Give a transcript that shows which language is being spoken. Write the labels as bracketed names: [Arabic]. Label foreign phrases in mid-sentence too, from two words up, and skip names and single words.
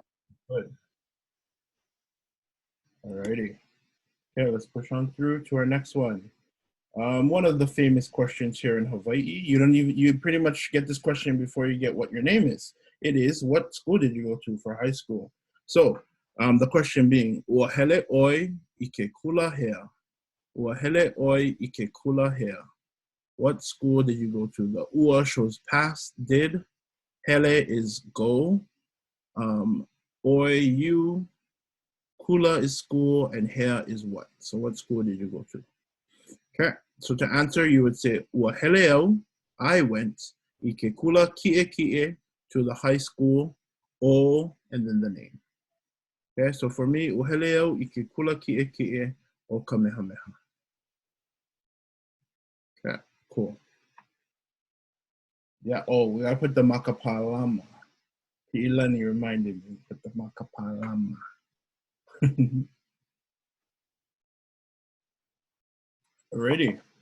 [English] Good. Alrighty. Okay, let's push on through to our next one. One of the famous questions here in Hawaii. You pretty much get this question before you get what your name is. It is, what school did you go to for high school? So, the question being, [Hawaiian] ua hele oi I ke kula hea. Ua hele oi I ke kula hea. [English] What school did you go to? The ua shows past, did. Hele is go. Oi, you. Kula is school, and hea is what? So what school did you go to? Okay, so to answer, you would say, [Hawaiian] ua hele I [English] went [Hawaiian] I ke kula ki'e [English] to the high school, o, and then the name. Okay, so for me, [Hawaiian] ua hele I ke kula ki'e o Kamehameha. [English] Okay, cool. Yeah, oh, we gotta put the makapalama. Ilani reminded me, put the makapalama. Alrighty.